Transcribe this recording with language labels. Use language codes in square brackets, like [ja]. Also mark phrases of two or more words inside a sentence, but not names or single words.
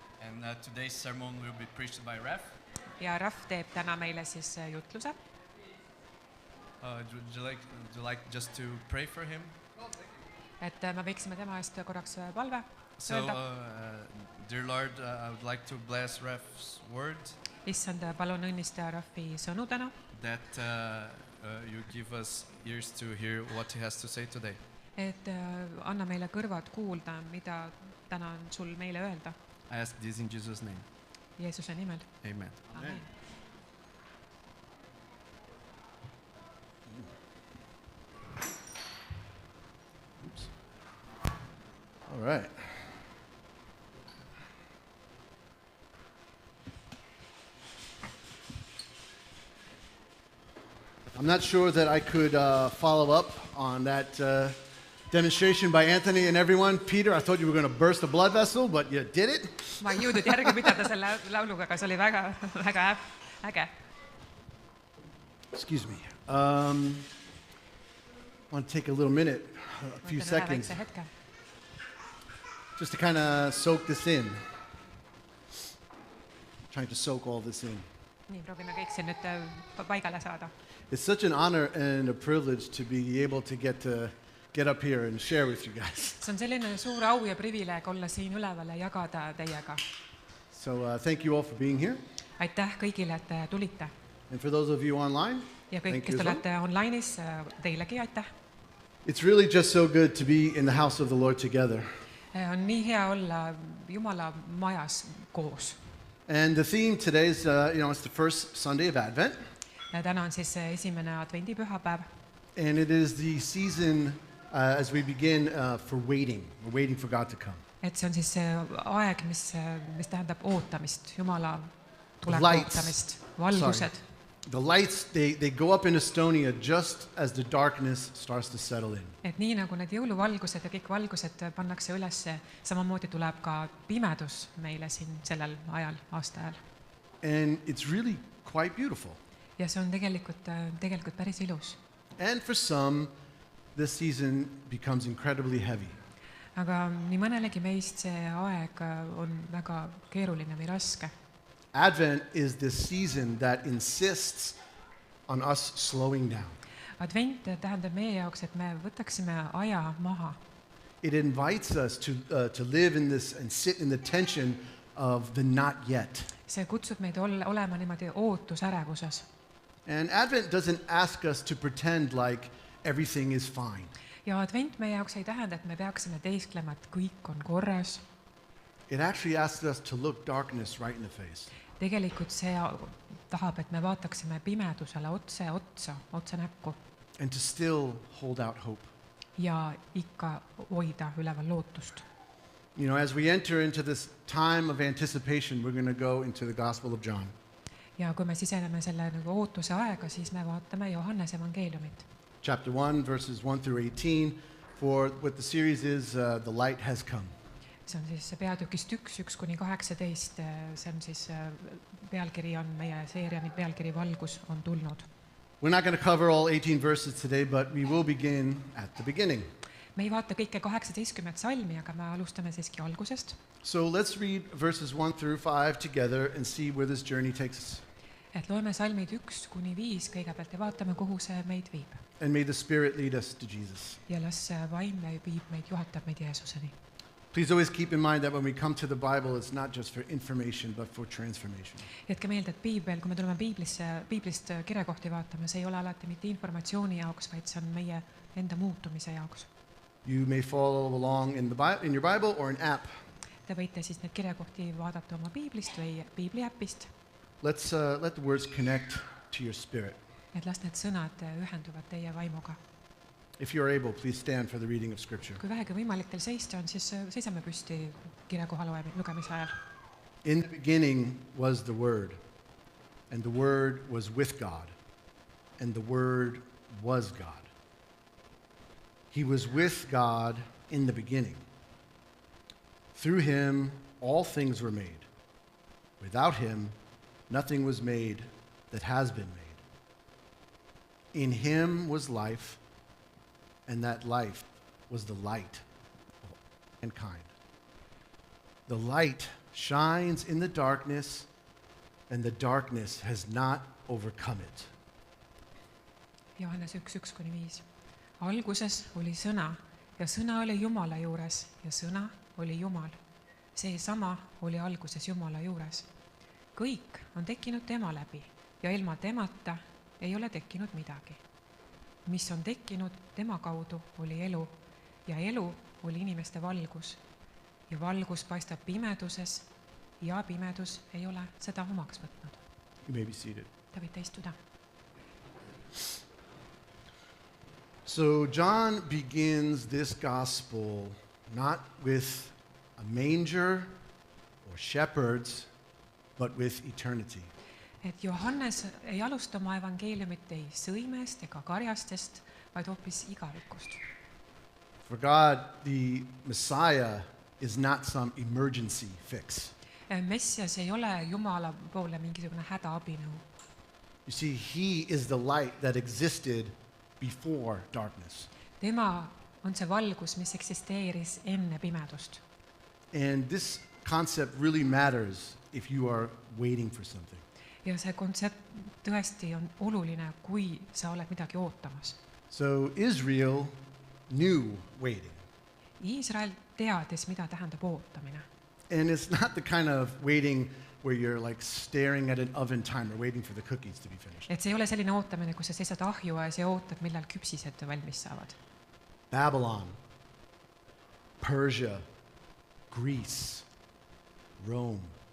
[en] And today's sermon will be preached by Ref. [et] ja Rahv teeb täna meile siis jutluse. [en] Would you like just to pray for him? [et] Et me võiksime tema eest korraks palve [en] So, [et] öelda. [en] dear Lord, I would like to bless Ref's word, [et] Issand, palun õnnista Rahvi sõnu täna, [en] that you give us ears to hear what he has to say today. [et] et anna meile kõrvad kuulda, mida täna on sul meile öelda. [en] I ask this in Jesus' name. [et] Jeesuse nimel. [en] Amen. [et] Amen. [en] Oops. All right. I'm not sure that I could follow up on that demonstration by Anthony and everyone. Peter, I thought you were going to burst a blood vessel, but you did it. [et] Ma ei jõudnud järgi pidada selle lauluga, aga see oli väga, väga äge. [en] Excuse me. I want to take a little minute, a few seconds, [et] Väikse hetke. [en] just to kind of soak this in. Trying to soak all this in. [et] Nii, proovime kõik siin nüüd paigale saada. [en] It's such an honor and a privilege to be able to get up here and share with you guys. [et] See on selline suur au ja privileeg olla siin üleval ja jagada teiega. [en] So thank you all for being here. [et] Aitäh kõigile, et te tulite. [en] And for those of you online, [et] Ja kõik, [en] thank [et] kes [en] you [et] te [en] as well. [et] olete online'is, teilegi aitäh. [en] It's really just so good to be in the house of the Lord together. [et] On nii hea olla Jumala majas koos. [en] And the theme today is, it's the first Sunday of Advent. [et] Täna on siis esimene advendipühapäev. [en] And it is the season as we begin for waiting. We're waiting for God to come. [et] Et see on siis see aeg, mis tähendab ootamist, Jumala tuleku [en] Lights. [et] ootamist, valgused. [en] The lights, they go up in Estonia just as the darkness starts to settle in. [et] Et nii nagu need jõuluvalgused ja kõik valgused pannakse ülesse, samamoodi tuleb ka pimedus meile siin sellel ajal, aasta ajal. [en] And it's really quite beautiful. [et] Ja see on tegelikult päris ilus. [en] And for some, this season becomes incredibly heavy. [et] Aga nii mõnelegi meist see aeg on väga keeruline või raske. [en] Advent is this season that insists on us slowing down. [et] Advent tähendab meie jaoks, et me võtaksime aja maha. [en] It invites us to live in this and sit in the tension of the not yet. [et] See kutsub meid olema niimoodi ootusärevuses. [en] And Advent doesn't ask us to pretend like everything is fine. [et] Ja advent meie jaoks ei tähenda, et me peaksime teesklema, et kõik on korras. [en] It actually asks us to look darkness right in the face. [et] Tegelikult see tahab, et me vaataksime pimedusele otse näkku [en] And to still hold out hope. [et] ja ikka hoida üleval lootust. [en] You know, as we enter into this time of anticipation, we're going to go into the Gospel of John. [et] Ja kui me siseneme selle nagu ootuse aega, siis me vaatame Johannese evangeeliumit. [en] Chapter 1, verses 1 through 18, for what the series is, The Light Has Come. [et] See on siis peatükist 1–18, see on siis pealkiri on meie seeria pealkiri Valgus on tulnud. [en] We're not going to cover all 18 verses today, but we will begin at the beginning. [et] Me ei vaata kõike 18 salmi, aga me alustame siiski algusest. [en] So let's read verses 1 through 5 together and see where this journey takes us. [et] Et loeme salmid 1–5 kõigepealt ja vaatame, kuhu see meid viib. [en] And may the Spirit lead us to Jesus. [et] Ja las vaim viib meid, juhatab meid Jeesuseni. [en] Please always keep in mind that when we come to the Bible, it's not just for information, but for transformation. [et] Jätke meelde, et Piibel, kui me tuleme Piiblist kirjakohti vaatama, see ei ole alati mitte informatsiooni jaoks, vaid see on meie enda muutumise jaoks. [en] You may follow along in your Bible or an app. [et] Te võite siis need kirjakohti vaadata oma Piiblist või Piibliäpist. [en] Let's let the words connect to your spirit. [et] Et las need sõnad ühenduvad teie vaimuga. [en] If you're able, please stand for the reading of Scripture. [et] Kui vähegi võimalik teil seista on, siis seisame püsti kirjakoha lugemise ajal. [en] In the beginning was the Word, and the Word was with God, and the Word was God. He was with God in the beginning. Through him, all things were made. Without him, nothing was made that has been made. In him was life, and that life was the light of mankind. The light shines in the darkness, and the darkness has not overcome it. [et] Johannes 1:1-5. Alguses oli sõna ja sõna oli Jumala juures ja sõna oli Jumal. Seesama oli alguses Jumala juures. Kõik on tekkinud tema läbi ja ilma temata ei ole tekkinud midagi. Mis on tekkinud tema kaudu oli elu ja elu oli inimeste valgus. Ja valgus paistab pimeduses ja pimedus ei ole seda omaks võtnud. [en] You may be seated. [et] Te võite istuda. [en] So John begins this gospel not with a manger or shepherds, but with eternity. [et] Et Johannes ei alusta oma evangeeliumit ei sõimest ega karjastest, vaid hoopis igavikust. [en] For God, the Messiah is not some emergency fix. [et] Messias ei ole Jumala poole mingisugune hädaabinõu. [en] You see, he is the light that existed before darkness. [et] Tema on see valgus, mis eksisteeris enne pimedust. [en] And this concept really matters if you are waiting for something. [et] Ja see kontsept tõesti on oluline, kui sa oled midagi ootamas. [en] So Israel knew waiting. [et] Iisrael teadis, mida tähendab ootamine. [en] And it's not the kind of waiting where you're like staring at an oven timer waiting for the cookies to be finished. [et] Et see ei ole selline ootamine, kus sa seisad ahju ees ja ootad, millal küpsised valmis saavad. [en] Babylon, Persia, Greece, Rome.